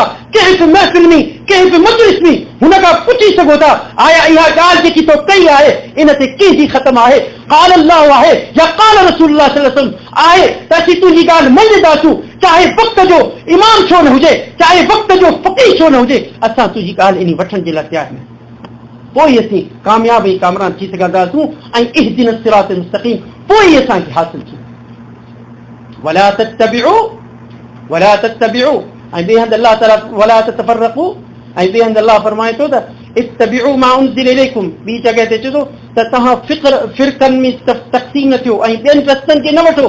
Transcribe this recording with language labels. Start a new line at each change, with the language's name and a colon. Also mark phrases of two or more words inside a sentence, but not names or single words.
Sindhi: कंहिं बि महफ़िल में, कंहिं बि मजलिस में हुन खां पुछी सघो था, आया इहा ॻाल्हि जेकी तो कई आहे इन ते कंहिंजी ख़तम आहे?
Arabic: قال الله
Sindhi: आहे या
Arabic: قال رسول الله صلى الله عليه وسلم
Sindhi: आहे त असीं तुंहिंजी ॻाल्हि मञंदासूं, चाहे वक़्त जो इमाम छो न हुजे, चाहे वक़्त जो फ़क़ीह छो न हुजे, असां तुंहिंजी ॻाल्हि इन वठण जे लाइ तयारु आहियूं। पोइ असीं कामयाब ऐं कामरान थी सघंदासूं ऐं
Arabic: اهدنا الصراط المستقيم
Sindhi: पोइ असांखे हासिल थी।
Arabic: ولا تتبعوا
Sindhi: ऐं ॿिए हंधि अल्लाह ताला
Arabic: ولا تتفرقوا,
Sindhi: ऐं ॿिए हंधि अल्लाह फरमाए थो त
Arabic: اتبعوا ما أنزل إليكم,
Sindhi: ॿी जॻह ते चए थो त तव्हां फिरक़नि में तक़सीम न थियो ऐं ॿियनि रस्तनि खे न वठो।